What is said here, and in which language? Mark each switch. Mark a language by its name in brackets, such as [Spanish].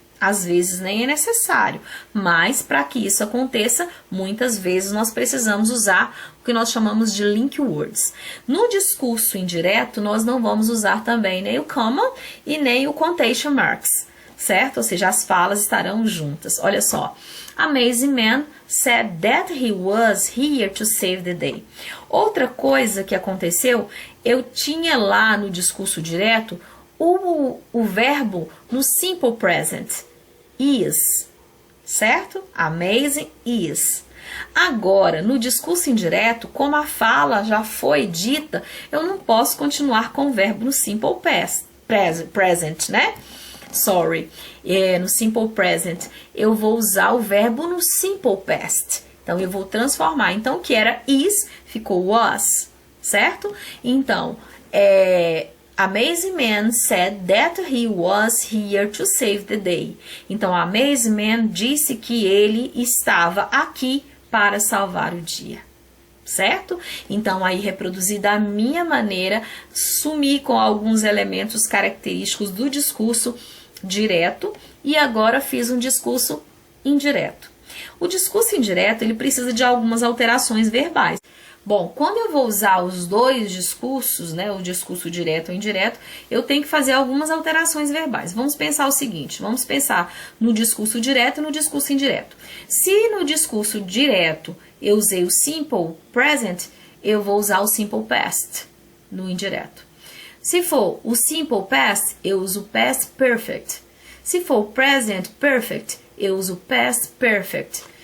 [Portuguese] Às vezes nem é necessário, mas para que isso aconteça, muitas vezes nós precisamos usar o que nós chamamos de link words. No discurso indireto, nós não vamos usar também nem o comma e nem o quotation marks, certo? Ou seja, as falas estarão juntas. Olha só, [English] Amazing Man said that he was here to save the day. [Portuguese] Outra coisa que aconteceu, eu tinha lá no discurso direto o verbo no simple present, is, certo? Amazing is. Agora, no discurso indireto, como a fala já foi dita, eu não posso continuar com o verbo no simple past, present, né? [English] Sorry. [Portuguese] No simple present, eu vou usar o verbo no simple past. Então, eu vou transformar. Então, o que era is, ficou was, certo? [English] Então, Amazing Man said that he was here to save the day. [Portuguese] Então, Amazing Man disse que ele estava aqui para salvar o dia, certo? Então, aí reproduzi da minha maneira, sumi com alguns elementos característicos do discurso direto e agora fiz um discurso indireto. O discurso indireto, ele precisa de algumas alterações verbais. Bom, quando eu vou usar os dois discursos, né, o discurso direto ou indireto, eu tenho que fazer algumas alterações verbais. Vamos pensar o seguinte, vamos pensar no discurso direto e no discurso indireto. Se no discurso direto eu usei o simple present, eu vou usar o simple past no indireto. Se for o simple past, eu uso o past perfect. Se for o present perfect, eu uso o past perfect.